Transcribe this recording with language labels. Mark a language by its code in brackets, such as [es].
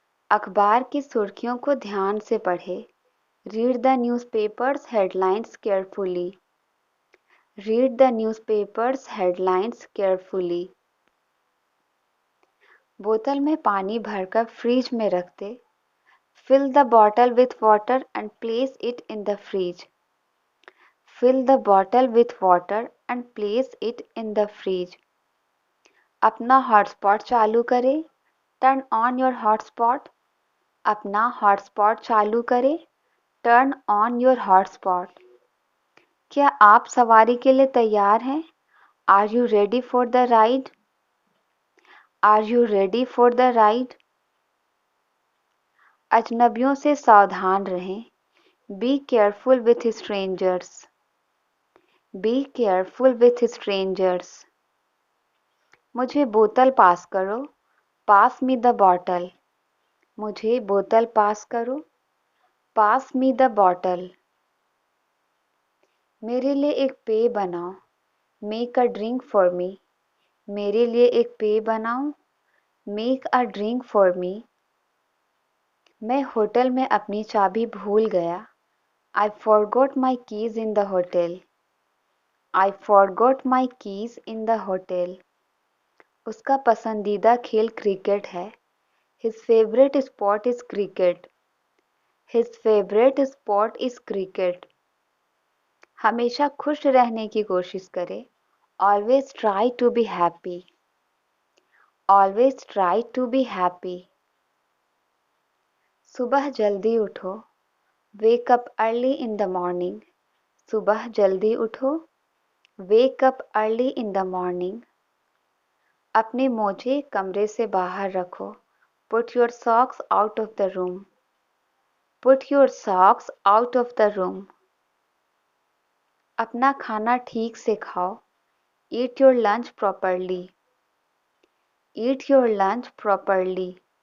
[hi] अखबार की सुर्खियों को ध्यान से पढ़ें. [en] Read the newspaper's headlines carefully. Read the newspaper's headlines carefully. [hi] बोतल में पानी भरकर फ्रिज में रख दे. [en] Fill the bottle with water and place it in the fridge. Fill the bottle with water and place it in the fridge. [hi] अपना hotspot चालू करें. [en] Turn on your hotspot. [hi] अपना हॉटस्पॉट चालू करें. [en] Turn on your hotspot. [hi] क्या आप सवारी के लिए तैयार हैं? [en] Are you ready for the ride? Are you ready for the ride? [hi] अजनबियों से सावधान रहें. [en] Be careful with strangers. Be careful with strangers. [hi] मुझे बोतल पास करो. [en] Pass me the bottle. [hi] मुझे बोतल पास करो. [en] Pass me the bottle. [hi] मेरे लिए एक पेय बनाओ। [en] Make a drink for me. [hi] मेरे लिए एक पेय बनाओ। [en] Make a drink for me. [hi] मैं होटल में अपनी चाबी भूल गया। [en] I forgot my keys in the hotel. I forgot my keys in the hotel. [hi] उसका पसंदीदा खेल क्रिकेट है। [en] His favorite sport is cricket. His favorite sport is cricket. [hi] हमेशा खुश रहने की कोशिश करें। [en] Always try to be happy. Always try to be happy. [hi] सुबह जल्दी उठो। [en] Wake up early in the morning. [hi] सुबह जल्दी उठो। [en] Wake up early in the morning. [hi] अपने मोजे कमरे से बाहर रखो। [en] Put your socks out of the room. Put your socks out of the room. [hi] अपना खाना ठीक से खाओ। [en] Eat your lunch properly. Eat your lunch properly.